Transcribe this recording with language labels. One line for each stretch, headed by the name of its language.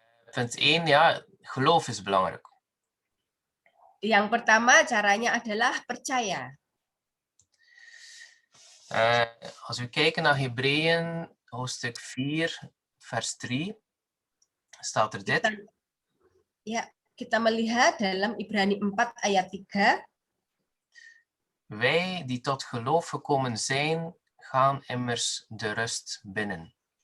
Dutch: Punt 1, ja, geloof is belangrijk.
Indonesian: Yang pertama caranya adalah percaya.
Dutch: Als we kijken naar Hebreeën, hoofdstuk 4, vers 3, staat er dit.
Indonesian: Kita melihat dalam Ibrani 4 ayat 3.
Dutch: Wij die tot geloof gekomen zijn, gaan immers de rust binnen.